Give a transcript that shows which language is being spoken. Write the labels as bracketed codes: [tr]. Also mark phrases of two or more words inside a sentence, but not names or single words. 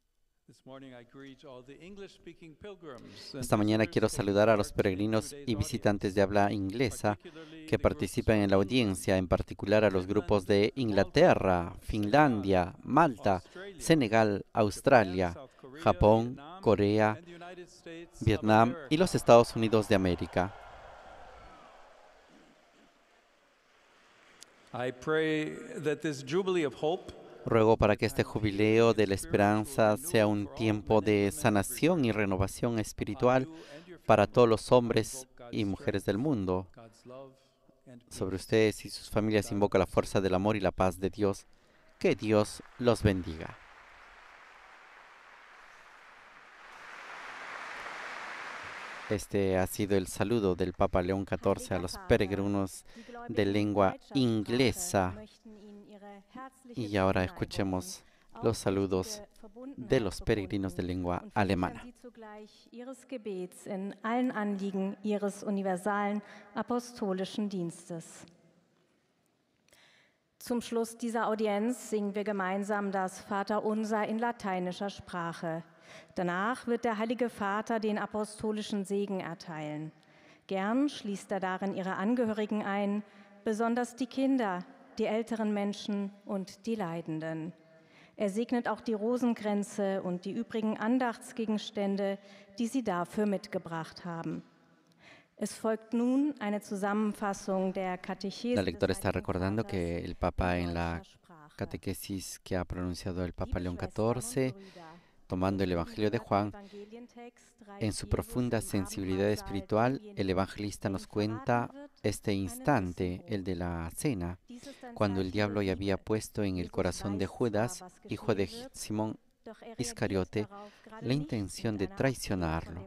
[es] Esta mañana quiero saludar a los peregrinos y visitantes de habla inglesa que participan en la audiencia, en particular a los grupos de Inglaterra, Finlandia, Malta, Senegal, Australia, Japón, Corea, Vietnam y los Estados Unidos de América. [en] I pray that this Jubilee of Hope [es] Ruego para que este jubileo de la esperanza sea un tiempo de sanación y renovación espiritual para todos los hombres y mujeres del mundo. Sobre ustedes y sus familias invoca la fuerza del amor y la paz de Dios. Que Dios los bendiga. Este ha sido el saludo del Papa León XIV a los peregrinos de lengua inglesa. Y ahora escuchemos los saludos de los peregrinos de lengua alemana. [de] Ihres Gebets in allen Anliegen ihres universalen apostolischen Dienstes. Zum Schluss dieser Audienz singen wir gemeinsam das Vaterunser in lateinischer Sprache. Danach wird der Heilige Vater den apostolischen Segen erteilen. Gern schließt er darin ihre Angehörigen ein, besonders die Kinder, die älteren Menschen und die Leidenden. Er segnet auch die Rosenkränze und die übrigen Andachtsgegenstände, die sie dafür mitgebracht haben. Es folgt nun eine Zusammenfassung der Catechesis. [es] La lectora está recordando que el Papa en la catequesis que ha pronunciado el Papa León XIV, tomando el Evangelio de Juan, en su profunda sensibilidad espiritual, el evangelista nos cuenta este instante, el de la cena, cuando el diablo ya había puesto en el corazón de Judas, hijo de Simón Iscariote, la intención de traicionarlo.